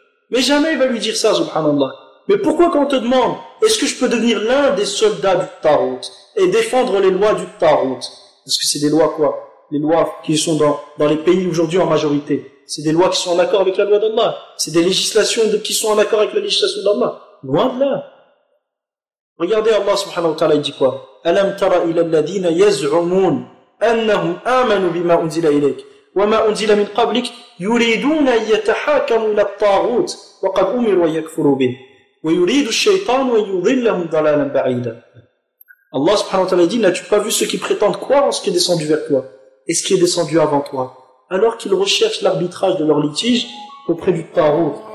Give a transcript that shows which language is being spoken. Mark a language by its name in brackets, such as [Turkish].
[French] Mais jamais il va lui dire ça, subhanallah. Mais pourquoi quand on te demande, est-ce que je peux devenir l'un des soldats du Tarut et défendre les lois du Tarut? Parce que c'est des lois quoi? Les lois qui sont dans les pays aujourd'hui en majorité. C'est des lois qui sont en accord avec la loi d'Allah. C'est des législations qui sont en accord avec la législation d'Allah. Loin de là. Regardez Allah subhanahu wa ta'ala, il dit quoi? [Arabic] ألم تر إلى الذين يزعمون أنهم آمنوا بما أنزل إليك وما أنزل من قبلك يريدون أن يتحاكموا إلى الطاغوت وقد أمروا أن يكفروا به ويريد الشيطان أن يضلهم ضلالا بعيدا. [French] Allah subhanahu wa ta'ala dit, n'as-tu pas vu ceux qui prétendent croire en ce qui est descendu vers toi et ce qui est descendu avant toi, alors qu'ils recherchent l'arbitrage de leur litige auprès du tarot.